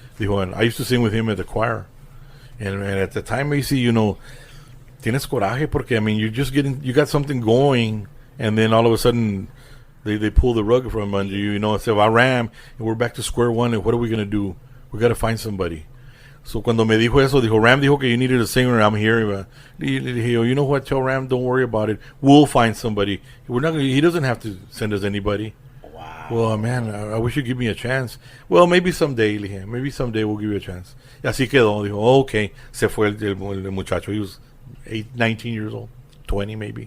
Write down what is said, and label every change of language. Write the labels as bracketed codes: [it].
[es] Dijo, [en] and I used to sing with him at the choir. And at the time, AC, [es] tienes coraje porque, [en] you got something going, and then all of a sudden they pull the rug from under you, say, well, Ram, and we're back to square one, and what are we going to do? We got to find somebody. So [es] cuando me dijo eso, [en] Ram [es] dijo que [en] you needed a singer, I'm here. You know what, tell Ram, don't worry about it. We'll find somebody. He doesn't have to send us anybody. Wow. Well, man, I wish you'd give me a chance. Well, maybe someday, maybe someday we'll give you a chance. [es] Y así quedó. Dijo, okay. Se fue el muchacho. [en] He was 19 years old, 20 maybe.